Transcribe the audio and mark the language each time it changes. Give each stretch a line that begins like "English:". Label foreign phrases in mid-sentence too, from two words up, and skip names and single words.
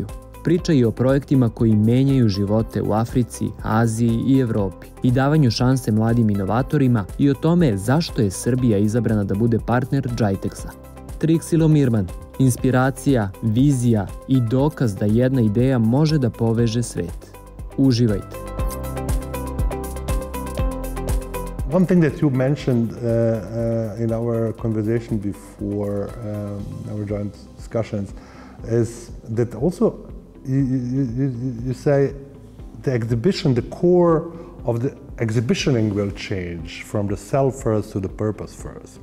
Serbian: Priča i o projektima koji menjaju živote u Africi, Aziji i Evropi i davanju šanse mladim inovatorima i o tome zašto je Srbija izabrana da bude partner Gitexa. Triksi Lohmirman, inspiracija, vizija i dokaz da jedna ideja može da poveže svet. Uživajte!
English: One thing that you mentioned in our conversation before our joint discussions is that also you say the exhibition, the core of the exhibitioning will change from the self first to the purpose first.